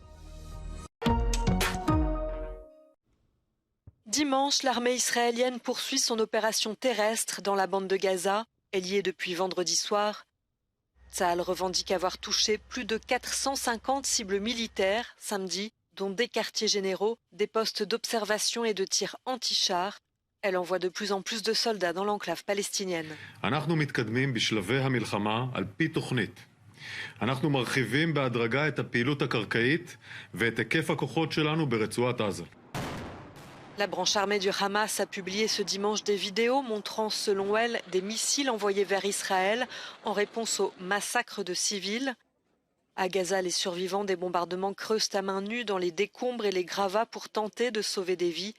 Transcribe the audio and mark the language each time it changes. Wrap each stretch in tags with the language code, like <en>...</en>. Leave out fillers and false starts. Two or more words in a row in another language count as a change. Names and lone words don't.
<fr>Dimanche, l'armée israélienne poursuit son opération terrestre dans la bande de Gaza. Elle y est depuis vendredi soir. Tsahal revendique avoir touché plus de 450 cibles militaires samedi, dont des quartiers généraux, des postes d'observation et de tir anti-chars. Elle envoie de plus en plus de soldats dans l'enclave palestinienne.</fr> <he>אנחנו מתקדמים בשלבי המלחמה על פי תוכנית. אנחנו מרחיבים בהדרגה את הפעילות הקרקעית ואת היקף הכוחות שלנו ברצועת עזה.</he> <fr>La branche armée du Hamas a publié ce dimanche des vidéos montrant, selon elle, des missiles envoyés vers Israël en réponse au massacre de civils. À Gaza, les survivants des bombardements creusent à main nue dans les décombres et les gravats pour tenter de sauver des vies.</fr>